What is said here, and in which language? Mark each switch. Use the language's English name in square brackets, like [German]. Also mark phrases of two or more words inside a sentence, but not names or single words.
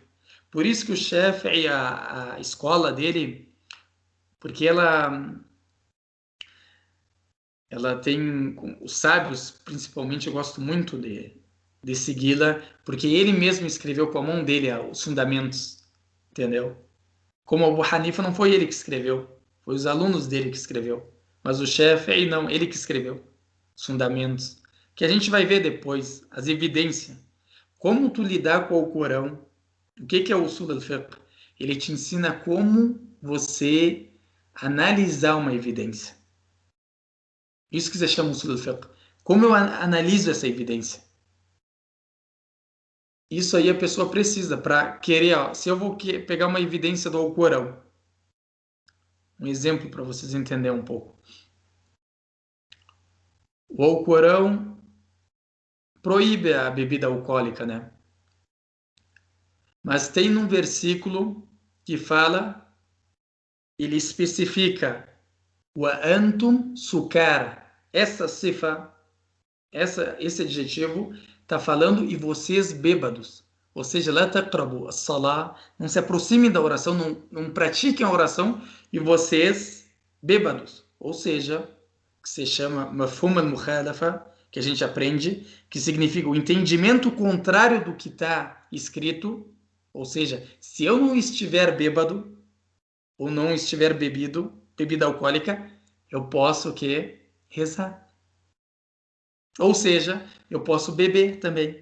[Portuguese] Por isso que o chefe e a escola dele, porque ela tem os sábios, principalmente, eu gosto muito de segui-la, porque ele mesmo escreveu com a mão dele os fundamentos, entendeu? Como o Abu Hanifa não foi ele que escreveu, foi os alunos dele que escreveu, mas o chefe não, ele que escreveu os fundamentos, que a gente vai ver depois, as evidências, como tu lidar com o Corão. O que é o [Arabic] أصول الفقه? [Portuguese] Ele te ensina como você analisar uma evidência. Isso que você chama [Arabic] أصول الفقه. [Portuguese] Como eu analiso essa evidência? Isso aí a pessoa precisa para querer, ó, se eu vou pegar uma evidência do Alcorão, um exemplo para vocês entenderem um pouco. O Alcorão proíbe a bebida alcoólica, né? Mas tem um versículo que fala, ele especifica [Arabic] وأنتم سكارى. [Portuguese] Essa sifa, esse adjetivo está falando e vocês bêbados. Ou seja, [Arabic] لا تقربوا الصلاة, [Portuguese] não se aproximem da oração, não pratiquem a oração e vocês bêbados. Ou seja, que se chama [Arabic] مفهوم المخالفة, [Portuguese] que a gente aprende, que significa o entendimento contrário do que está escrito. Ou seja, se eu não estiver bêbado ou não estiver bebida alcoólica, eu posso o quê? Rezar. Ou seja, eu posso beber também.